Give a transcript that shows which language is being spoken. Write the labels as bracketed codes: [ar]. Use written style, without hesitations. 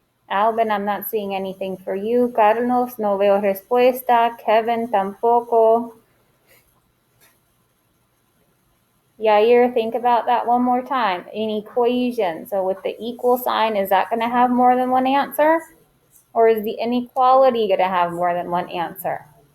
[en] Alvin, I'm not seeing anything for you. [es] Carlos, no veo respuesta. Kevin, tampoco. [en] Yair, think about that one more time. An equation. So with the equal sign, is that going to have more than one answer? Or is the inequality going to have more than one answer?